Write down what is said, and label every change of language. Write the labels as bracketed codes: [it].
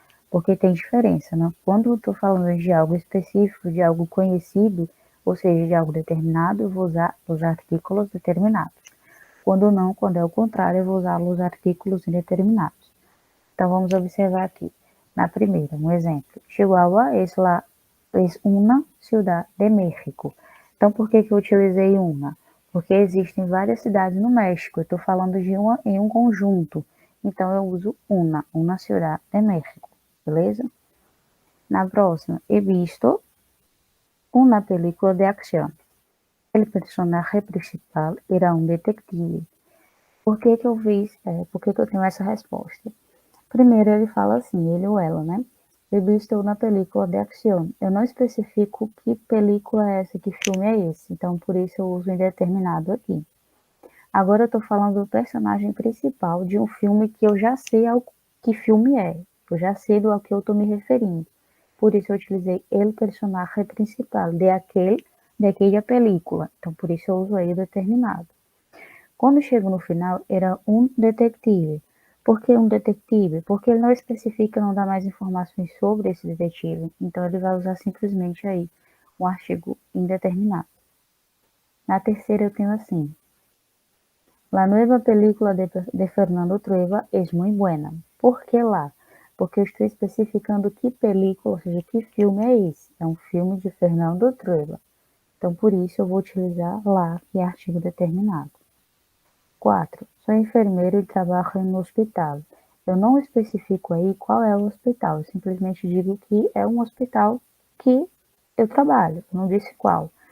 [pt] Porque tem diferença, né? Quando eu estou falando de algo específico, de algo conhecido, ou seja, de algo determinado, eu vou usar os artículos determinados. Quando não, quando é o contrário, eu vou usar os artículos indeterminados. Então, vamos observar aqui. Na primeira, um exemplo. [es] Chihuahua es una ciudad de México. [pt] Então, por que eu utilizei uma? Porque existem várias cidades no México. Eu estou falando de uma em um conjunto. Então, eu uso [es] una ciudad de México. [pt] Beleza? Na próxima, [es] he visto una película de acción. El personaje principal era um detective. [pt] Por que eu tenho essa resposta? Primeiro, ele fala assim, ele ou ela, né? [es] He visto una película de acción. [pt] Eu não especifico que película é essa, que filme é esse. Então, por isso eu uso indeterminado aqui. Agora eu estou falando do personagem principal de um filme que eu já sei que filme é. Eu já sei do que eu estou me referindo. Por isso eu utilizei el personagem principal de aquela película. Então, por isso eu uso aí o determinado. Quando chego no final, era um detetive. Por que um detetive? Porque ele não especifica, não dá mais informações sobre esse detetive. Então, ele vai usar simplesmente aí um artigo indeterminado. Na terceira, eu tenho assim. [es] La nueva película de Fernando Trueba es muy buena. [pt] Por que lá? Porque eu estou especificando que película, ou seja, que filme é esse. É um filme de Fernando Trueba. Então, por isso, eu vou utilizar lá, que é artigo determinado. 4. Sou enfermeiro e trabalho no hospital. Eu não especifico aí qual é o hospital, eu simplesmente digo que é um hospital que eu trabalho, eu não disse qual.